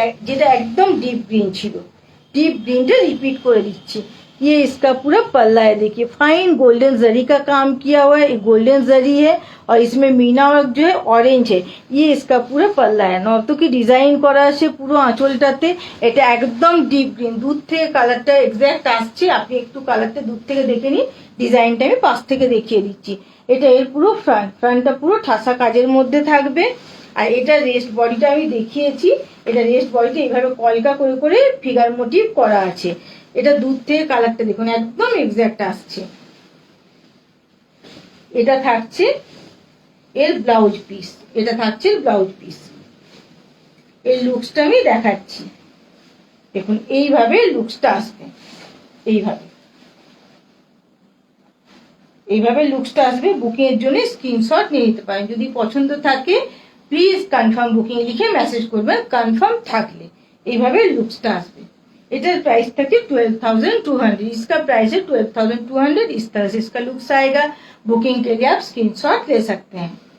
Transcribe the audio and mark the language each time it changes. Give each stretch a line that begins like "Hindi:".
Bangla: যেটা একদম deep green ছিল, ডিप ग्रीनটা रिपीट করে দিচ্ছি।
Hindi: ये इसका पूरा पल्ला है, देखिए फाइन गोल्डन जरी का काम किया हुआ है, गोल्डन जरी है और इसमें मीना वर्क जो है ऑरेंज है। ये इसका पूरा पल्ला है,
Bangla: নর্তকী ডিজাইন করা আছে পুরো আঁচলটাতে। এটা একদম ডিপ গ্রিন, দূর থেকে কালারটা এক্স্যাক্ট আসছে। আপনি একটু কালারটা দূর থেকে দেখে নিন, ডিজাইনটা আমি পাশ থেকে দেখিয়ে দিচ্ছি। এটা এর পুরো ফ্রন্টটা পুরো ঠাসা কাজের মধ্যে থাকবে। আর এটা রেস্ট বডিটা আমি দেখিয়েছি, এটা রেস্ট বডিটা এইভাবে কলকা করে করে ফিগার মোটিভ করা আছে। এটা দূর থেকে কালারটা দেখুন একদম এক্স্যাক্ট আসছে। এটা থাকছে এর ব্লাউজ পিস, এটা থাকছে ব্লাউজ পিস। এই লুকসটা আমি দেখাচ্ছি, দেখুন এইভাবে লুকসটা আসবে। এইভাবে লুকসটা আসবে। বুকিং এর জন্য স্ক্রিনশট নিয়ে নিতে পারেন। যদি পছন্দ থাকে প্লিজ কনফার্ম বুকিং লিখে মেসেজ করবেন, কনফার্ম থাকলে। এইভাবে লুকসটা আসবে।
Hindi: इधर प्राइस तक 12,200, इसका प्राइस है 12,200। इस तरह से इसका लुक्स आएगा। बुकिंग के लिए आप स्क्रीनशॉट ले सकते हैं।